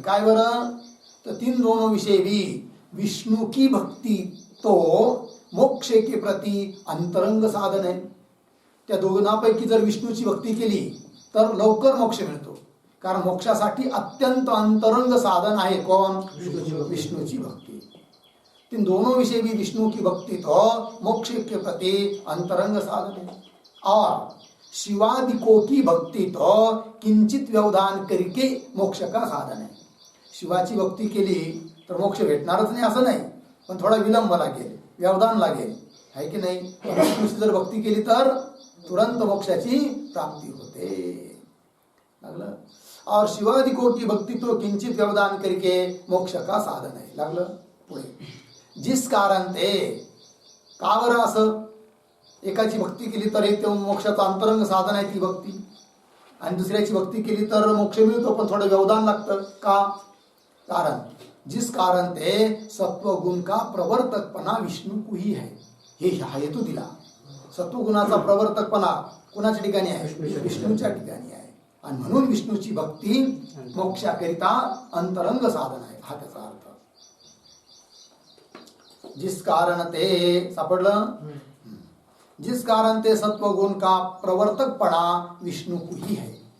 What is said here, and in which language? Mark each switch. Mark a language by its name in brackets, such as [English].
[Marathi] काय बरं, तर [Hindi] तीन दोनों विषयी भी विष्णु की भक्ति तो मोक्ष के प्रति अंतरंग साधन [Marathi] आहे. त्या दोघांपैकी जर विष्णूची भक्ती केली तर लवकर मोक्ष मिळतो, कारण मोक्षासाठी अत्यंत अंतरंग साधन आहे कोण, विष्णूची भक्ती. [Hindi] तीन दोनों विषय भी विष्णु की भक्ति तो मोक्ष के प्रति अंतरंग साधन है. और शिवादिकों की भक्ति तो किंचित व्यवधान करके मोक्ष का साधन है. [Marathi] शिवाची भक्ती केली तर मोक्ष भेटणारच नाही असं नाही, पण थोडा विलंब लागेल, व्यवधान लागेल, है की नाही. विष्णूची जर भक्ती केली तर तुरंत मोक्षाची प्राप्ती होते. लागलं. [Hindi] और शिवादिकों की भक्ति तो किंचित व्यवधान करके मोक्ष का साधन है. [Marathi] लागलं. पुढे जिस कारण ते, का बरं असं, एकाची भक्ती केली तर एक मोक्षाचं अंतरंग साधन आहे ती भक्ती, आणि दुसऱ्याची भक्ती केली तर मोक्ष मिळतो पण थोडं व्यवधान लागतं. का, कारण [Hindi] जिस कारण ते सत्वगुण का प्रवर्तकपणा विष्णू को ही है. [Marathi] हे हेतू दिला. सत्वगुणाचा प्रवर्तकपणा कुणाच्या ठिकाणी आहे, विष्णूच्या ठिकाणी आहे, आणि म्हणून विष्णूची भक्ती मोक्षाकरिता अंतरंग साधन आहे हा त्याचा अर्थ. [Hindi] जिस कारण ते, [Marathi] सापडलं, [Hindi] जिस कारण ते सत्वगुण का प्रवर्तकपणा विष्णू को ही है.